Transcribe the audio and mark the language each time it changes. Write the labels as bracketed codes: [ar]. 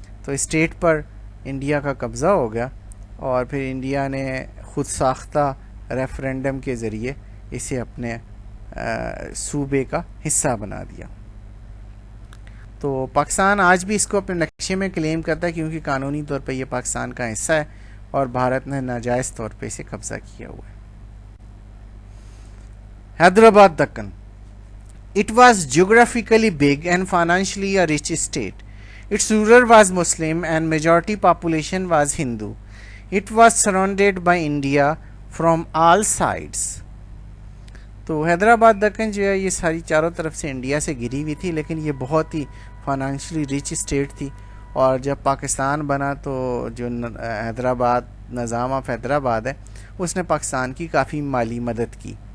[ur] تو اسٹیٹ پر انڈیا کا قبضہ ہو گیا اور پھر انڈیا نے خود ساختہ ریفرینڈم کے ذریعے اسے اپنے صوبے کا حصہ بنا دیا. تو پاکستان آج بھی اس کو اپنے نقشے میں کلیم کرتا ہے کیونکہ قانونی طور پہ یہ پاکستان کا حصہ ہے اور بھارت نے ناجائز طور پہ اسے قبضہ کیا ہوا ہے. Hyderabad Deccan. [en] It was geographically big and financially a rich state. Its ruler was Muslim and majority population was Hindu. It was surrounded by India from all sides. [ur] تو حیدرآباد دکن جو ہے یہ ساری چاروں طرف سے انڈیا سے گھری ہوئی تھی، لیکن یہ بہت ہی فائنانشلی ریچ اسٹیٹ تھی. اور جب پاکستان بنا تو جو حیدرآباد نظام آف حیدرآباد ہے اس نے پاکستان کی کافی مالی مدد کی.